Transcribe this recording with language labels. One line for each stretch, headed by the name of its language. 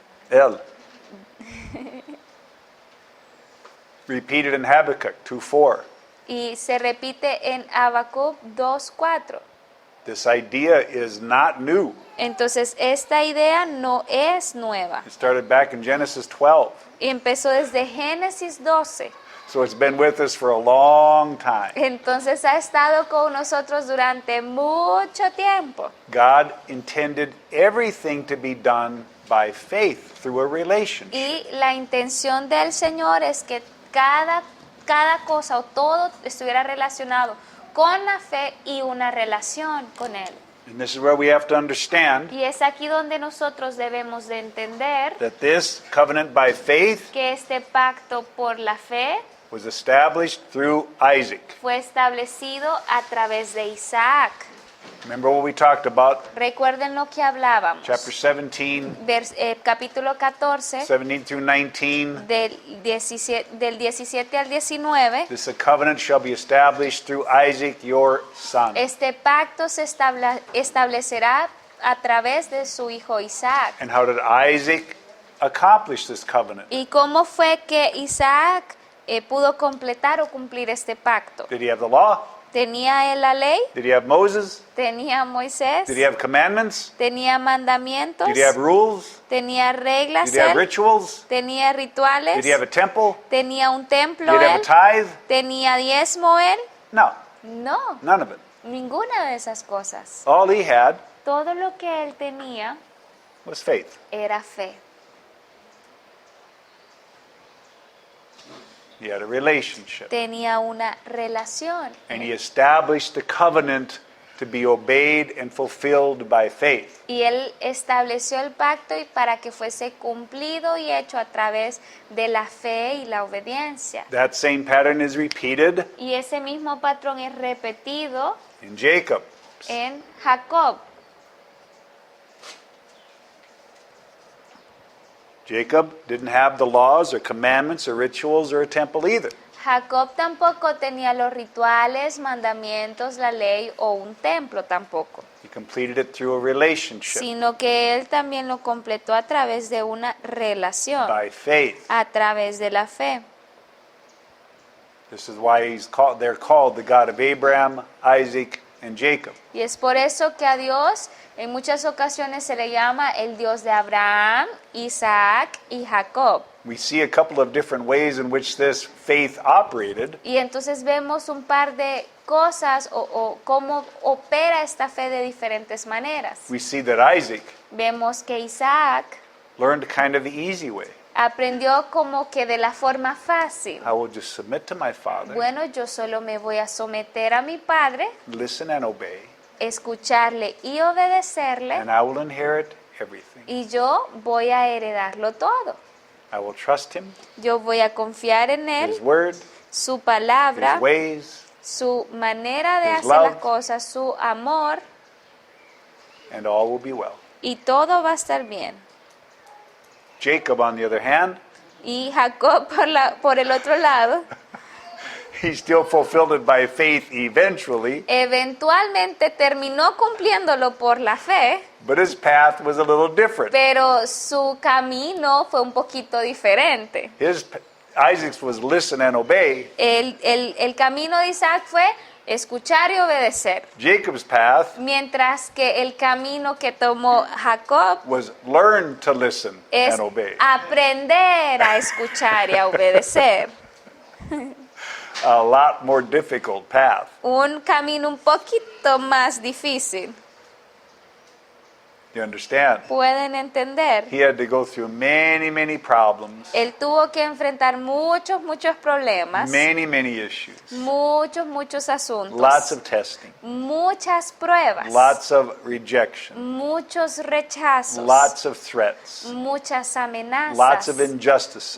Spanish: Él.
English: Repeated in Habakkuk 2:4.
Spanish: Y se repite en Habacuc 2:4.
English: This idea is not new.
Spanish: Entonces, esta idea no es nueva.
English: It started back in Genesis 12.
Spanish: Empezó desde Génesis 12.
English: So it's been with us for a long time.
Spanish: Entonces, ha estado con nosotros durante mucho tiempo.
English: God intended everything to be done by faith through a relationship.
Spanish: Y la intención del Señor es que cada cosa o todo estuviera relacionado con la fe y una relación con Él.
English: And this is where we have to understand
Spanish: Y es aquí donde nosotros debemos de entender
English: that this covenant by faith
Spanish: que este pacto por la fe
English: was established through Isaac.
Spanish: fue establecido a través de Isaac.
English: Remember what we talked about?
Spanish: Recuerden lo que hablábamos.
English: Chapter 17,
Spanish: Capítulo 14,
English: 17 through 19.
Spanish: del 17 al 19.
English: This covenant shall be established through Isaac, your son.
Spanish: Este pacto se establecerá a través de su hijo Isaac.
English: And how did Isaac accomplish this covenant?
Spanish: ¿Y cómo fue que Isaac pudo completar o cumplir este pacto?
English: Did he have the law?
Spanish: ¿Tenía él la ley?
English: Did he have Moses?
Spanish: ¿Tenía Moisés?
English: Did he have commandments?
Spanish: ¿Tenía mandamientos?
English: Did he have rules?
Spanish: ¿Tenía reglas
English: Did he have
Spanish: él?
English: rituals?
Spanish: ¿Tenía rituales?
English: Did he have a temple?
Spanish: ¿Tenía un templo
English: Did he have
Spanish: él?
English: a tithe?
Spanish: ¿Tenía diezmo él?
English: No,
Spanish: No,
English: none of it.
Spanish: ninguna de esas cosas.
English: All he had
Spanish: Todo lo que él tenía
English: was faith.
Spanish: era fe.
English: He had a relationship.
Spanish: Tenía una relación.
English: And he established the covenant to be obeyed and fulfilled by faith.
Spanish: Y él estableció el pacto y para que fuese cumplido y hecho a través de la fe y la obediencia.
English: That same pattern is repeated
Spanish: Y ese mismo patrón es repetido
English: in Jacob.
Spanish: en Jacob.
English: Jacob didn't have the laws or commandments or rituals or a temple either.
Spanish: Jacob tampoco tenía los rituales, mandamientos, la ley o un templo tampoco,
English: He completed it through a relationship
Spanish: sino que él también lo completó a través de una relación,
English: by faith.
Spanish: a través de la fe.
English: This is why they're called the God of Abraham, Isaac, and Jacob.
Spanish: Y es por eso que a Dios en muchas ocasiones se le llama el Dios de Abraham, Isaac y Jacob.
English: We see a couple of different ways in which this faith operated.
Spanish: Y entonces vemos un par de cosas o cómo opera esta fe de diferentes maneras.
English: We see that Isaac
Spanish: Vemos que Isaac
English: learned kind of the easy way.
Spanish: aprendió como que de la forma fácil.
English: I will just submit to my father,
Spanish: Bueno, yo solo me voy a someter a mi padre,
English: listen and obey,
Spanish: escucharle y obedecerle,
English: and I will inherit everything.
Spanish: y yo voy a heredarlo todo.
English: I will trust him,
Spanish: Yo voy a confiar en Él,
English: his word,
Spanish: su
English: his
Spanish: palabra,
English: ways,
Spanish: su manera de
English: His
Spanish: hacer las
English: love.
Spanish: cosas, su amor,
English: and all will be well.
Spanish: y todo va a estar bien.
English: Jacob, on the other hand,
Spanish: Y Jacob por el otro lado,
English: he still fulfilled it by faith eventually,
Spanish: eventualmente terminó cumpliéndolo por la fe,
English: but his path was a little different.
Spanish: pero su camino fue un poquito diferente.
English: Isaac's was listen and obey.
Spanish: El camino de Isaac fue escuchar y obedecer,
English: Jacob's path
Spanish: mientras que el camino que tomó Jacob
English: was learn to listen
Spanish: es
English: and obey.
Spanish: aprender a escuchar y a obedecer.
English: A lot more difficult path.
Spanish: Un camino un poquito más difícil.
English: You understand?
Spanish: ¿Pueden entender?
English: He had to go through many problems,
Spanish: Él tuvo que enfrentar muchos problemas,
English: many issues,
Spanish: muchos asuntos,
English: lots of testing,
Spanish: muchas pruebas,
English: lots of rejection,
Spanish: muchos rechazos,
English: lots of threats,
Spanish: muchas amenazas,
English: lots of injustices,